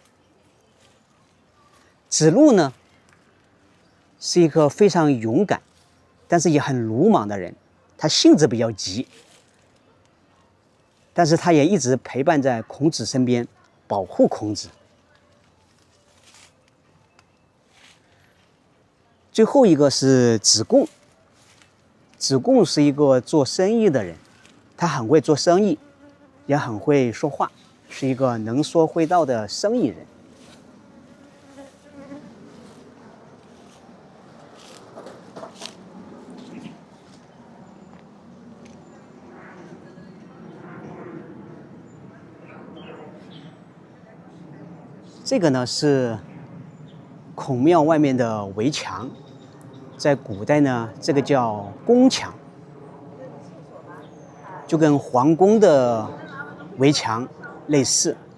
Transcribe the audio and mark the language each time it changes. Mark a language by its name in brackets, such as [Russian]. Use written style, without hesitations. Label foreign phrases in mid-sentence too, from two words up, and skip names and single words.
[Chinese] 子路呢，是一個非常勇敢，但是也很魯莽的人，他性子比較急，但是他也一直陪伴在孔子身邊，保護孔子。最後一個是子貢。子貢是一個做生意的人，他很會做生意，也很會說話，是一個能說會道的生意人。這個呢是孔廟外面的圍牆，在古代呢，這個叫宮牆，就跟皇宮的圍牆類似。